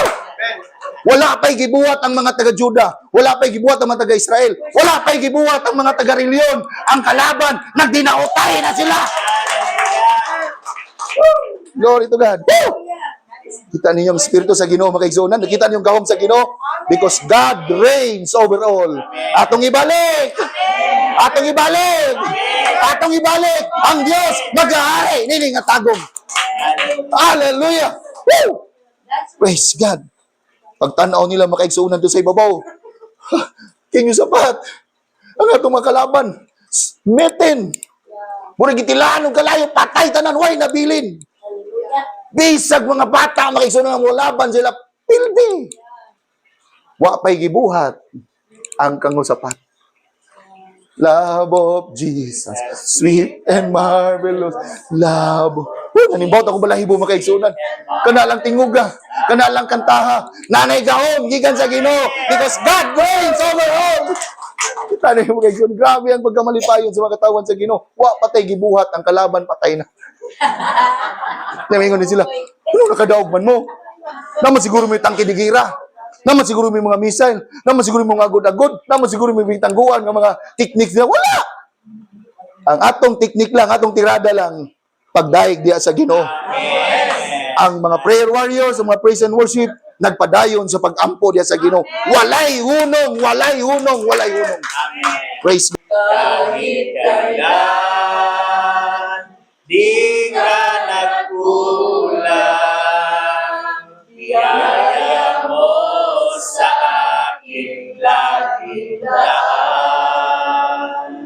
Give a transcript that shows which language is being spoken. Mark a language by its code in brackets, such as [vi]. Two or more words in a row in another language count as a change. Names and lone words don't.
[ceb] Wala pa'y gibuhat ang mga taga-Juda. Wala pa'y gibuhat ang mga taga-Israel. Wala pa'y gibuhat ang mga taga-Reliyon. Ang kalaban, nagdinautay na sila. [en] Glory to God. Woo! [ceb] Kita ninyo ang Espiritu sa Ginoo, makaigsunan. Nakita ninyo ang gahom sa Ginoo. [en] Because God reigns over all. [ceb] Atong ibalik. Atong ibalik. Atong ibalik. Ang Diyos mag-aari. Nini nga tagong. [en] Hallelujah. Woo! Praise God. [ceb] Pagtanaw nila makaigsunan doon sa ibabaw. King Josaphat. Ang atong mga kalaban. Metin. Murag itilaan ng kalayo. Patay tanan. Way nabilin. Bisag mga bata makaigsunan ng laban sila. Pildi. Wa pa'y gibuhat ang Kang Josaphat. [en] Love of Jesus, sweet and marvelous love. [ceb] Nanimbaw ako balahibo makaigsunan. Kanalang tinguga, kanalang kantaha, nanay gahom, gikan sa Ginoo, [en] because God reigns over all. [ceb] Kita na yung makaigsunan. Grabe ang pagkamalipayon sa mga katawan sa Ginoo. Wa patay gibuhat, ang kalaban patay na. Namingon din sila, ano nakadaog man mo? Naman siguro may tangke digira. Naman siguro may mga missile. Naman siguro may mga agod-agod. Naman siguro may tangguan ng mga techniques nila. Wala! Ang atong technique lang, atong tirada lang, pagdaig diya sa Ginoo. Ang mga [en] prayer warriors, [ceb] ang mga [en] praise and worship, [ceb] nagpadayon sa pag-ampo diya sa Ginoo. Walay hunong, walay hunong, walay hunong. [en] Praise God. [tl] Kahit kailan, di ka nagkulang, biyaya mo sa aking laging daan.